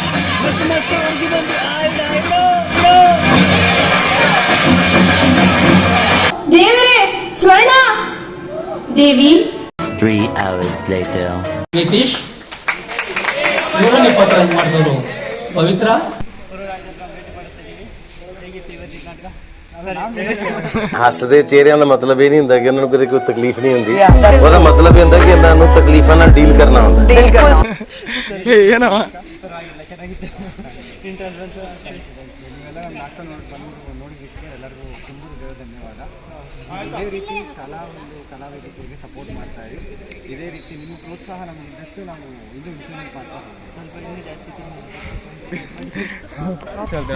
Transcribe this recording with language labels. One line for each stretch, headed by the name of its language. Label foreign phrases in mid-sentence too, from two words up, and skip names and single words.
Kannada: ದೇವರೇ, ಸ್ವರ್ಣ ದೇವಿ.
English: 3 hours later.
Kannada: ನಿತೀಶ್, 7ನೇ ಪಾತ್ರ ಮಾಡಿದವರು ಪವಿತ್ರ.
Punjabi: ਹੱਸਦੇ ਚਿਹਰਿਆਂ ਦਾ ਮਤਲਬ ਇਹ ਨਹੀਂ ਹੁੰਦਾ ਕਿ ਉਹਨਾਂ ਨੂੰ ਕਦੇ ਕੋਈ ਤਕਲੀਫ ਨਹੀਂ ਹੁੰਦੀ। ਉਹਦਾ ਮਤਲਬ ਇਹ ਹੁੰਦਾ ਕਿ ਇਹਨਾਂ ਨੂੰ ਤਕਲੀਫਾਂ ਨਾਲ ਡੀਲ ਕਰਨਾ ਹੁੰਦਾ।
Kannada: ಏನೋ ಇದೇ ರೀತಿ ಕಲಾವಿದರಿಗೆ ಸಪೋರ್ಟ್ ಮಾಡ್ತಾ ಇದ್ದೀವಿ. ಇದೇ ರೀತಿ ನಿಮ್ಮ ಪ್ರೋತ್ಸಾಹ ನಮಗೆ ಇದ್ದಷ್ಟು ನಾವು ಇನ್ನೂ ಇಂಪ್ಲಿಮೆಂಟ್ ಮಾಡ್ತಾ ಹೋಗ್ತೀವಿ.